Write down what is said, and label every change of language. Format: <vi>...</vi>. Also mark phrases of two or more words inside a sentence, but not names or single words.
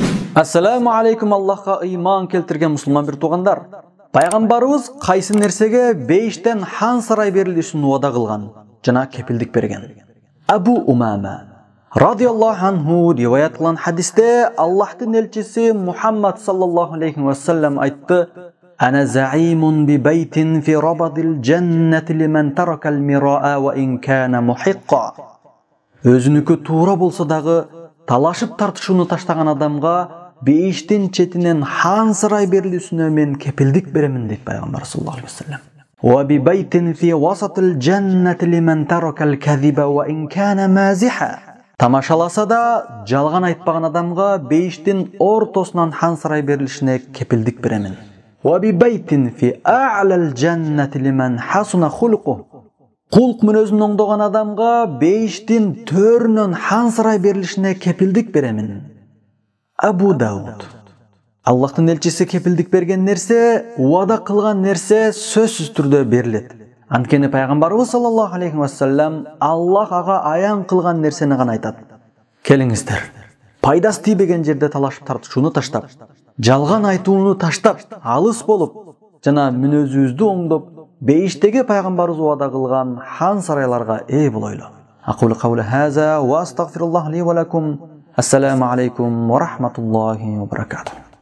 <ar>السلام عليكم,</ar> <ky>Аллаха иман келтирген мусулман бир туғанлар. Пайғамбарыбыз qayсы нерсеге 5тен хан сарай берилишин уада кылган жана кепилдик берген.</ky> <ar>Абу Умама رضي الله عنه</ar> <ky>риваят кылган хадисте Аллахтын элчиси Мухаммад</ky> <ar>صلى الله عليه وسلم айтты: "أنا زعيم ببيت في ربض الجنة لمن ترك المراء وإن كان محقا."</ar> <ky>Өзүнүкү туура болсо дагы талашып тартышууну таштаган адамга бейиштин четинен хан сарай берилүүсүнө мен кепилдик беремин дейт пайгамбар</ky> <ar>صلى الله عليه وسلم. وببيت في وسط الجنة لمن ترك الكذب وإن كان مازحا.</ar> <ky>Тамашаласа да жалган айтпаган адамга бейиштин ортосунан хан сарай берилишине кепилдик беремин.</ky> <ar>وببيت في أعلى الجنة لمن حسن خلقه.</ar> <ky>Кулк мүнөзүн оңдогон адамга бейиштин төрүнөн хан сарай берилишине кепилдик беремин. Абу Дауд. Аллахтын элчиси кепилдик берген нерсе, уада кылган нерсе сөзсүз түрдө берилет. Анткени пайгамбарыбыз</ky> <ar>صلى الله عليه وسلم</ar> <ky>Аллах ага аян кылган нерсени гана айтат. Келиңиздер, пайдасы тийбеген жерде талашып тартышууну таштап, жалган айтууну таштап, алыс болуп, жана мүнөзүбүздү оңдоп, бейиштеги пайгамбарыбыз уада кылган хан сарайларга ээ болойлу.</ky> <ar>أقول قولي هذا وأستغفر الله لي ولكم. السلام عليكم ورحمة الله وبركاته.</ar>